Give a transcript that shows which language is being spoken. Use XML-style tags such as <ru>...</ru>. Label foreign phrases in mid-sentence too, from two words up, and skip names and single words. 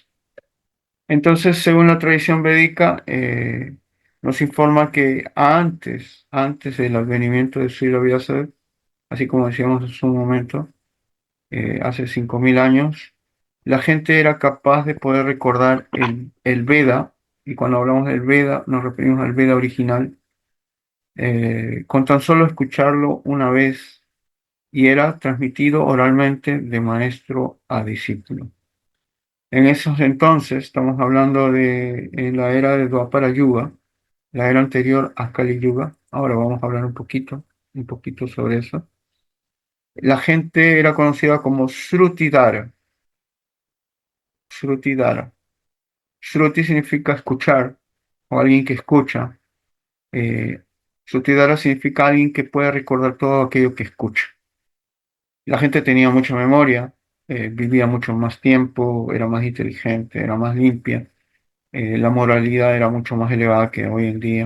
<es>Entonces, según la tradición védica, nos informa que antes del advenimiento de Srila Vyasadeva, así como decíamos hace un momento, hace 5.000 años, la gente era capaz de poder recordar el Veda, y cuando hablamos del Veda nos referimos al Veda original, con tan solo escucharlo una vez, y era transmitido oralmente de maestro a discípulo. En esos entonces, estamos hablando de en la era de Dwapara Yuga, la era anterior a Kali Yuga. Ahora vamos a hablar un poquito sobre eso. La gente era conocida como Srutidara. Srutidara. Shruti significa escuchar o alguien que escucha. Eh, Srutidara significa alguien que puede recordar todo aquello que escucha. La gente tenía mucha memoria, vivía mucho más tiempo, era más inteligente, era más limpia. La moralidad era mucho más elevada que hoy en día.</es>